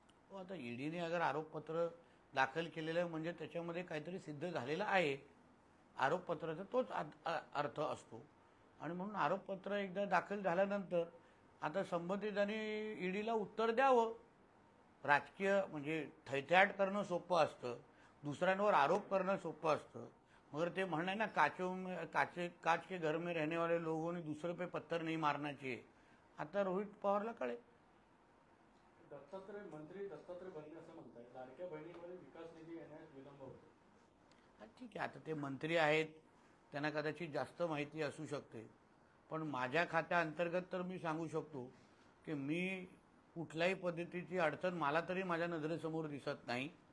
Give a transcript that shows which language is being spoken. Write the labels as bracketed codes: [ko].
[mr] हो, आता ईडीने अगर आरोपपत्र दाखल केलेलं आहे म्हणजे त्याच्यामध्ये काहीतरी सिद्ध झालेलं आहे. आरोपपत्राचा तोच अर्थ असतो आणि म्हणून आरोपपत्र एकदा दाखल झाल्यानंतर आता संबंधितांनी ईडीला उत्तर द्यावं. राजकीय म्हणजे थैथयाट करणं सोपं असतं, दुसऱ्यांवर आरोप करणं सोपं असतं. मगर ते म्हणणं आहे ना [hi] काच के घर में रहने वाले लोगों ने दूसरे पे पत्थर नहीं मारना चाहिए. [mr] आता रोहित पवारला कळेल. मंत्री दत्तात्रय भरणे असं म्हणतात लाडक्या बहिणीमध्ये विकास निधी येण्यास विलंब होतो. ठीक आहे, आता ते मंत्री आहेत त्यांना कदाचित जास्त माहिती असू शकते. पण माझ्या खात्याअंतर्गत तर मी सांगू शकतो की मी कुठल्याही पद्धतीची अडचण मला तरी माझ्या नजरेसमोर दिसत नाही.